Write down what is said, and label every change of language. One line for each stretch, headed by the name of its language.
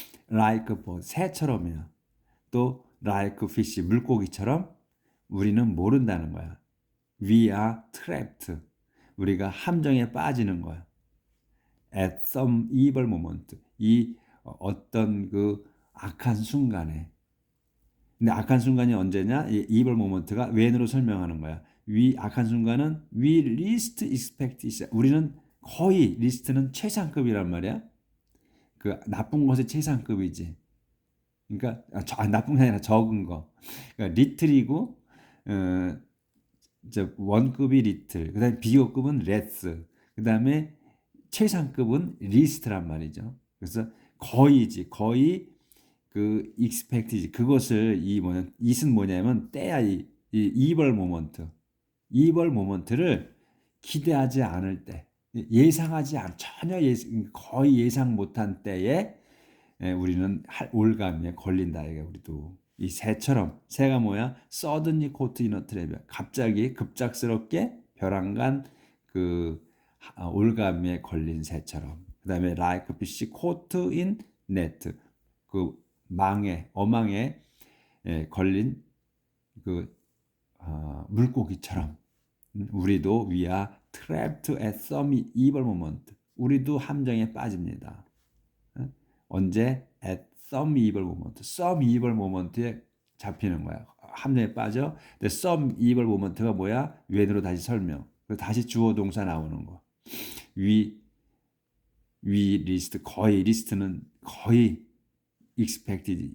English: Like a bird,
Korean: 새처럼이야. 또
English: like fish,
Korean: 물고기처럼 우리는 모른다는 거야.
English: We are trapped.
Korean: 우리가 함정에 빠지는 거야.
English: At some evil moment.
Korean: 이 어떤 그 악한 순간에. 근데 악한 순간이 언제냐? 이 evil moment가 when으로 설명하는 거야. 악한 순간은
English: we least expect it.
Korean: 우리는 거의 least는 최상급이란 말이야. 그 나쁜 것의 최상급이지. 그러니까 나쁜 게 아니라 적은 거. 그러니까 little이고 원급이 little. 그다음에 비교급은 less. 그다음에 최상급은 least란 말이죠. 그래서 거의지. 거의 그 expect이지. 그것을 it은 뭐냐면 때야. 이 evil moment. evil moment를 기대하지 않을 때. 전혀 거의 예상 못한 때에 우리는 올감에 걸린다. 이게 우리도 이 새처럼. 새가 뭐야?
English: suddenly caught in a trap.
Korean: 갑자기 급작스럽게 벼랑간 그 올감에 걸린 새처럼.
English: 그다음에 like fish caught in net.
Korean: 그 어망에 걸린 그 물고기처럼. 우리도
English: we are trapped at some evil moment.
Korean: 우리도 함정에 빠집니다. 언제?
English: At some evil moment.
Korean: some evil moment에 잡히는 거야. 함정에 빠져. 근데 some evil moment가 뭐야? when으로 다시 설명. 다시 주어 동사 나오는 거.
English: we list. 거의 list는 거의 expected.